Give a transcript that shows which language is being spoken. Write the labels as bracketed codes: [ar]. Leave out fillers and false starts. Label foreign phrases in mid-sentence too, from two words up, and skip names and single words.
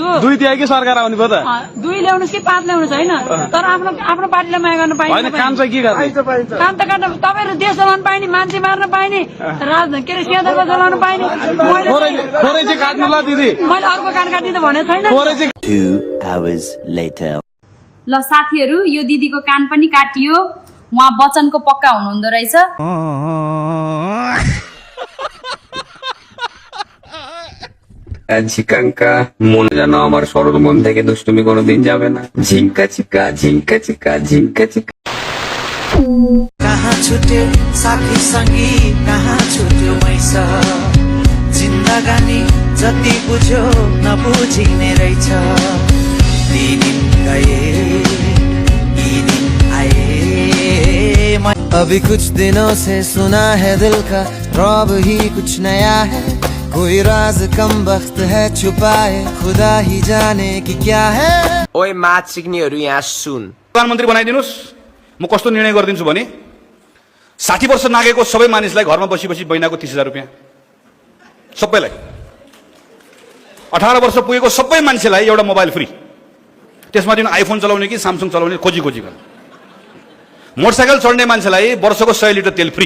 [ne] 2 दिए कि सरकार आउने भयो त? 2 ल्याउनुहोस् कि 5 ल्याउनुहोस् होइन, तर आफ्नो पार्टीलाई माया गर्न पाइन्छ। काम चाहिँ के गर्ने? काम त गर्न तपाईँहरू देश चलाउन पाइने, मान्छे मार्न पाइने, के अरे सिंहदरबार चलाउन पाइने। थोरै चाहिँ काट्नु ल दिदी। मैले अर्को कान काट्ने त भनेको छैन। [en] 2 hours later [ne] ल साथीहरू, यो दिदीको कान पनि काटियो। उहाँ वचनको पक्का हुनुहुँदो रहेछ। [bn] ঝিকাঙ্কা মনে যেন আমার সরল মন থেকে দুষ্টুমি কোনোদিন যাবে না। ঝিঙ্কা চিকা ঝিঙ্কা চিকা ঝিঙ্কা চিকা। [ne] कहाँ छुट्यो साथी सङ्गी, कहाँ छुट्यो मैसा, जिन्दगानी जति बुझ्यो नबुझिने रहेछ। ती दिन गए यी दिन आए, [hi] अभी कुछ दिनों से सुना है दिल का रौब ही कुछ नया है, कोई राज कम वक्त है छुपाए खुदा ही जाने कि क्या है। [ne] ओए मात सिक्नेहरू यहाँ सुन। प्रधानमन्त्री बनाइदिनुहोस्, म कस्तो निर्णय गरिदिन्छु भने 60 वर्ष नागेको सबै मानिसलाई घरमा बसी बसी महिनाको 30,000 रुपियाँ सबैलाई, 18 वर्ष पुगेको सबै मान्छेलाई एउटा [en] mobile free, [ne] त्यसमा दिन आइफोन चलाउने कि सामसङ चलाउने खोजी खोजी गर्न, मोटरसाइकल चढ्ने मान्छेलाई वर्षको 100 लिटर तेल फ्री।